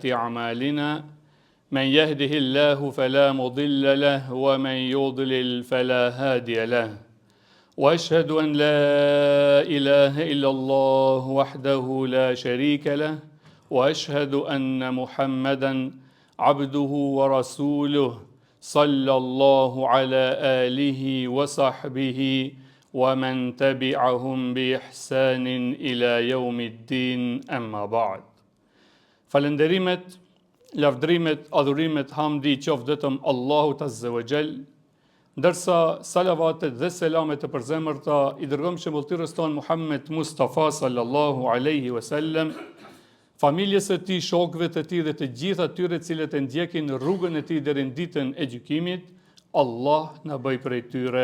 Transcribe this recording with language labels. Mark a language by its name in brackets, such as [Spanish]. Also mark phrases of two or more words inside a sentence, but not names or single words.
[Arabic] أعمالنا من يهده الله فلا مضل له ومن يضلل فلا هادي له وأشهد أن لا إله إلا الله وحده لا شريك له وأشهد أن محمدا عبده ورسوله صلى الله على آله وصحبه ومن تبعهم بإحسان إلى يوم الدين أما بعد. [Albanian] Falënderimet, lavdrimet, adhurimet, hamdi qoftë vetëm Allahut [Arabic] عز وجل, [Albanian] ndërsa salavatet dhe selamet e përzemërta i dërgojmë shembulltirës tonë Muhammed Mustafa [Arabic] صلى الله عليه وسلم, [Albanian] familjes së tij, shokëve të tij dhe të gjithë atyre cilët e ndjekin rrugën e tij deri në ditën e gjykimit, Allah na bëj prej tyre.